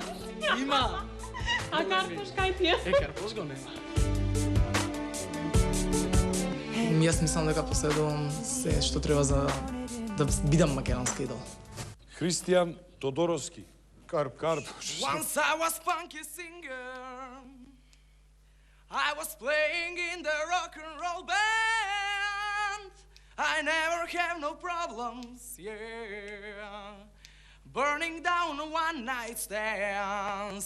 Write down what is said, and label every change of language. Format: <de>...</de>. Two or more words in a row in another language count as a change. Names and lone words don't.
<mk>Има. А Карпош кај ти е? Карпош го нема. Јас мислам дека поседувам се што треба за да бидам македонски идол. Христијан Тодоровски. Карпош.</mk> <en>Once I was funky singer. I was playing in the rock and roll band. I never have no problems, yeah. Burning down one night stands.</en>